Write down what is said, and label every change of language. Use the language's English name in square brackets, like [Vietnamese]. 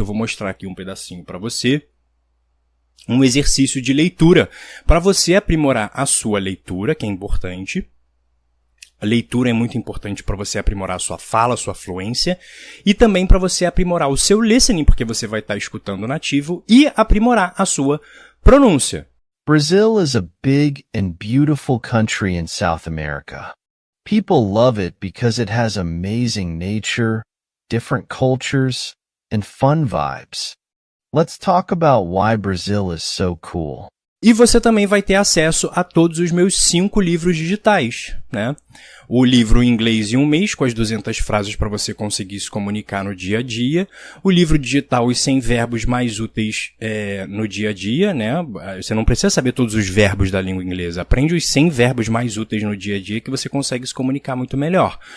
[Portuguese] Eu vou mostrar aqui um pedacinho para você. Um exercício de leitura para você aprimorar a sua leitura, que é importante. A leitura é muito importante para você aprimorar a sua fala, a sua fluência, e também para você aprimorar o seu listening, porque você vai estar escutando o nativo, e aprimorar a sua pronúncia. [English] Brazil is a big and beautiful country in South America. People love it because it has amazing nature, different cultures, and fun vibes. Let's talk about why Brazil is so cool. [Portuguese] E você também vai ter acesso a todos os meus 5 livros digitais, né? O livro em inglês em um mês, com as 200 frases para você conseguir se comunicar no dia a dia. O livro digital, os 100 verbos mais úteis no dia a dia, né? Você não precisa saber todos os verbos da língua inglesa. Aprende os 100 verbos mais úteis no dia a dia que você consegue se comunicar muito melhor.